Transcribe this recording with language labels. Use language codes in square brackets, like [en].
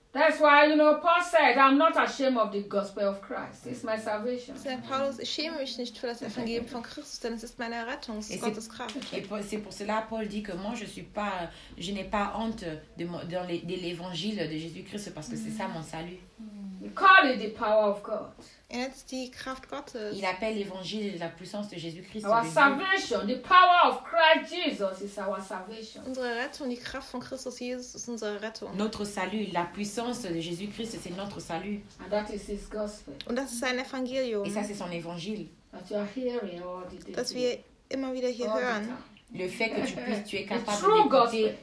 [en] That's why, you know, Paul said, I'm not ashamed of the gospel of Christ. It's my salvation. [de] Saint Paulus, ich schäme mich nicht für das Evangelium von Christus, denn es ist meine Errettung, es ist Gottes Kraft. [fr] Et c'est pour cela Paul dit que moi je n'ai pas honte de l'évangile de Jésus-Christ parce que c'est ça mon salut. [en] He called it the power of God. [fr] Et c'est la [de] Kraft Gottes. [fr] Il appelle l'évangile la puissance de Jésus-Christ. [en] Our salvation, the power of Christ Jesus is our salvation. [de] Unsere Rettung, die Kraft von Christus Jesus ist unsere Rettung. [fr] Notre salut, la puissance de Jésus-Christ, c'est notre salut. [en] And that is his gospel. [de] Und das ist sein Evangelium. [fr] Et ça, c'est son évangile. [en] That you are hearing all the day. [de] Dass wir immer wieder hier hören. [fr] Le fait que tu es capable d'écouter gospel.